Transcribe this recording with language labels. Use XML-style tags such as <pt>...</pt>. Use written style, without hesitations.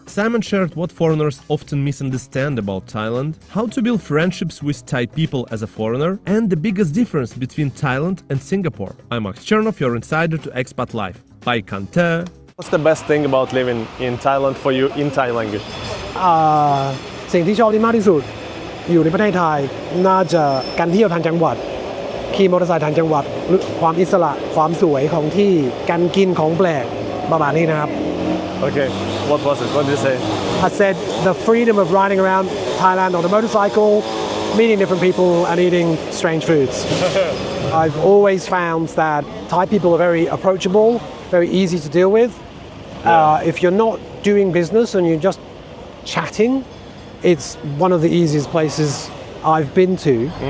<en>Simon shared what foreigners often misunderstand about Thailand, how to build friendships with Thai people as a foreigner, and the biggest difference between Thailand and Singapore. I'm Max Chernov, your insider to Expat Life. Bye, Kanta. What's the best thing about living in Thailand for you in Thai language?</en> <th>สิ่งที่ชอบที่มากที่สุดอยู่ในประเทศไทยน่าจะการเที่ยวทางจังหวัดขี่มอเตอร์ไซค์ทางจังหวัดความอิสระความสวยของที่การกินของแปลกประมาณนี้นะครับ</th> <en>Okay, what was it? What did you say? I said the freedom of riding around Thailand on a motorcycle, meeting different people and eating strange foods. I've always found that Thai people are very approachable, very easy to deal with. If you're not doing business and you're just chatting, it's one of the easiest places I've been to.</en>